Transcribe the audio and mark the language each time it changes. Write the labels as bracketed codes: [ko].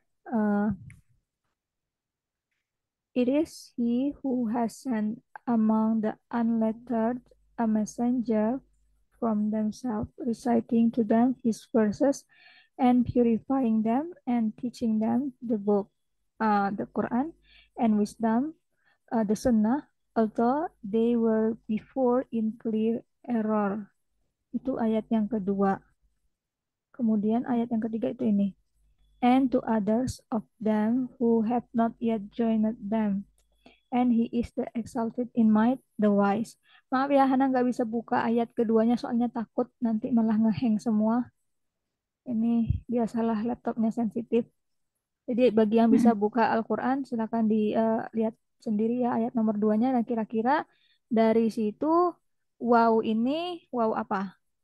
[en] Eh, It is he who has sent among the unlettered a messenger from themselves, reciting to them his verses and purifying them and teaching them the book, the Quran, and wisdom, the Sunnah, although they were before in clear error. [id] Itu ayat yang kedua. Kemudian ayat yang ketiga itu ini. [en] And to others of them who have not yet joined them. And he is the exalted in might, the wise. [id] Maaf ya, Hana nggak bisa buka ayat keduanya soalnya takut nanti malah ngeheng semua. Ini biasalah laptopnya sensitif. Jadi bagi yang bisa buka Al-Quran, silakan dilihat sendiri ya ayat nomor 2-nya. Dan kira-kira dari situ, wow ini, wow apa?